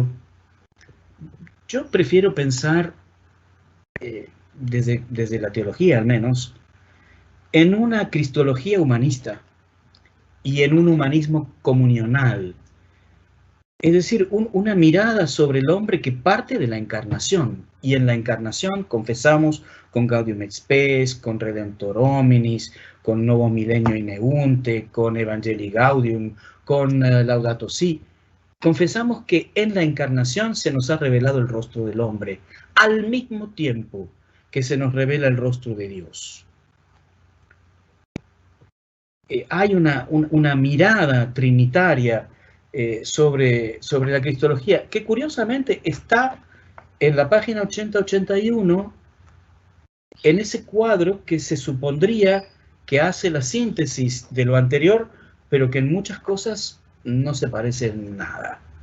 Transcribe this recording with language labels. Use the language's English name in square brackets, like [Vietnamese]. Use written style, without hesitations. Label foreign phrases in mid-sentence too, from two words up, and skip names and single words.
[Spanish] Yo prefiero pensar, desde la teología al menos, en una cristología humanista y en un humanismo comunional. Es decir, una mirada sobre el hombre que parte de la encarnación. Y en la encarnación confesamos con Gaudium et Spes, con Redemptor Hominis, con Novo Milenio Ineunte, con Evangelii Gaudium, con Laudato Si. Confesamos que en la encarnación se nos ha revelado el rostro del hombre, al mismo tiempo que se nos revela el rostro de Dios. Hay una mirada trinitaria sobre la cristología, que curiosamente está en la página 80-81, en ese cuadro que se supondría que hace la síntesis de lo anterior, pero que en muchas cosas no se parece en nada.